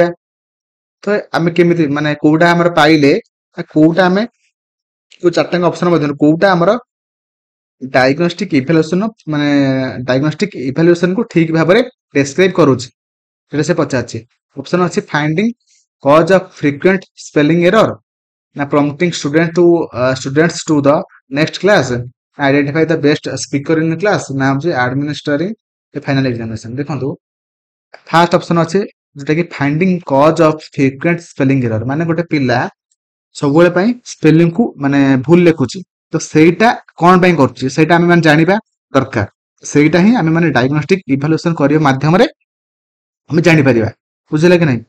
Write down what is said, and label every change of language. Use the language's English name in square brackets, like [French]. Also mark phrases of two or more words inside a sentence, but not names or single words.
[Odia] ତ ଆମେ କେମିତି ମାନେ କୋଉଟା ଆମର ପାଇଲେ, କୋଉଟା ଆମେ ଯୋଉ ଚାରିଟା ଅପସନ ମଧ୍ୟରୁ କୋଉଟା ଆମର [English] diagnostic evaluation [Odia] ମାନେ [English] diagnostic evaluation [Odia] କୁ ଠିକ ଭାବରେ ଡେସ୍କ୍ରାଇବ କରୁଛି, ସେଟା ସେ ପଚାରିଛି। [English] ଅପସନ ଅଛି finding cause of frequent spelling error, ନା prompting students to the next class, identify the best speaker in the class, [Odia] ନା ହଉଛି [English] administering the final examination। [Odia] ଦେଖନ୍ତୁ [English] first option [Odia] ଅଛି ଯୋଉଟା କି [English] finding cause of frequent spelling error, [Odia] ମାନେ ଗୋଟେ ପିଲା ସବୁବେଳେ ପାଇଁ ସ୍ପେଲିଂ କୁ ମାନେ ଭୁଲ ଲେଖୁଛି, ତ ସେଇଟା କଣ ପାଇଁ କରୁଛି ସେଇଟା ଆମେ ମାନେ ଜାଣିବା ଦରକାର। ସେଇଟା ହିଁ ଆମେ ମାନେ [English] diagnostic evaluation [Odia] କରିବା ମାଧ୍ୟମରେ ଆମେ ଜାଣିପାରିବା, ବୁଝିଲା କି ନାହିଁ?